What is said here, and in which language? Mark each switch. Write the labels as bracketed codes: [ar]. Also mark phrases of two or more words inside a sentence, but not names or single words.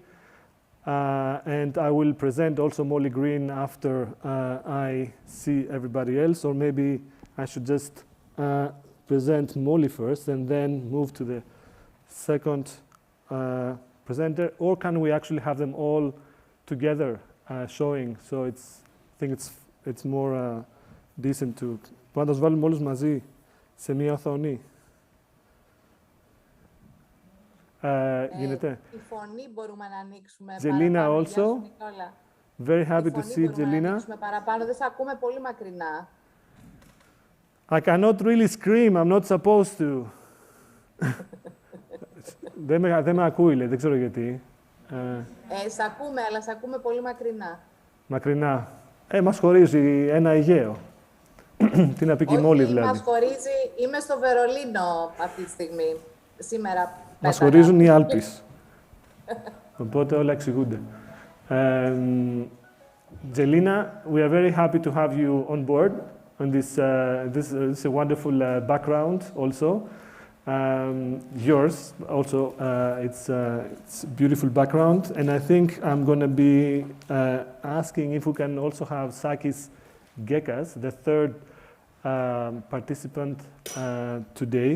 [en] And I will present also Molly Green after I see everybody else, or maybe I should just present Molly first and then move to the second presenter, or can we actually have them all together showing? So I think it's more decent to... [el] Μπορούμε να τους βάλουμε όλους μαζί σε μία οθόνη. Γίνεται. Η φωνή μπορούμε να ανοίξουμε Gelina παραπάνω. [en] also. Very happy to see Gelina. [el] Παραπάνω, δεν σε ακούμε πολύ μακρινά. [en] I cannot really scream. I'm not supposed to. [el] δεν με ακούει, λέει. Δεν ξέρω γιατί. Σε ακούμε, αλλά σε ακούμε πολύ μακρινά. Μακρινά. Μας χωρίζει ένα Αιγαίο. Τι να πει και η Μόλι, δηλαδή. Μας χωρίζει... Είμαι στο Βερολίνο αυτή τη στιγμή. Σήμερα. Μας χωρίζουν οι Άλπεις. Οπότε όλα εξηγούνται. [en] Gelina, we are very happy to have you on board. And this is a wonderful background also. Yours also, it's a beautiful background. And I think I'm going to be asking if we can also have Sakis Gkekas, the third participant today.